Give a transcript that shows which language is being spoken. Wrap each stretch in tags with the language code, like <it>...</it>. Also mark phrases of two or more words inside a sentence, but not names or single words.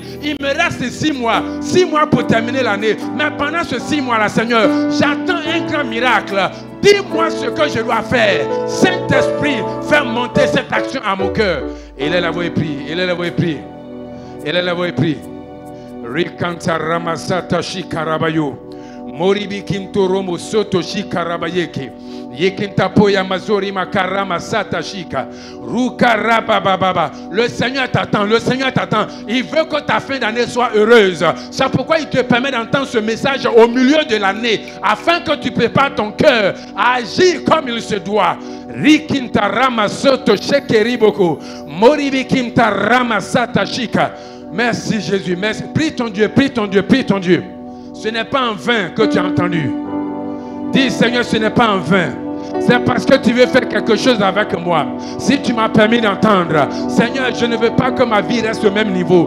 <fr>Il me reste 6 mois. 6 mois pour terminer l'année. Mais pendant ce 6 mois-là, Seigneur, j'attends un grand miracle. Dis-moi ce que je dois faire. Saint-Esprit, fais monter cette action à mon cœur. Et là, la voix est prise. Et là, la voix est prise. Et là, la voix est prise. Rikanta ramasata shikarabayo. Moribi kintoromo soto shikarabayeke. Yekintapoya mazori makarama sata shika. Rukarabababa. Le Seigneur t'attend. Le Seigneur t'attend. Il veut que ta fin d'année soit heureuse. C'est pourquoi il te permet d'entendre ce message au milieu de l'année, afin que tu prépares ton cœur à agir comme il se doit. Rikintarama soto shekeriboko. Moribi kintarama sata shika. Merci Jésus. Merci. Prie ton Dieu. Prie ton Dieu. Prie ton Dieu. Ce n'est pas en vain que tu as entendu. Dis, Seigneur, ce n'est pas en vain. C'est parce que tu veux faire quelque chose avec moi. Si tu m'as permis d'entendre, Seigneur, je ne veux pas que ma vie reste au même niveau.</fr>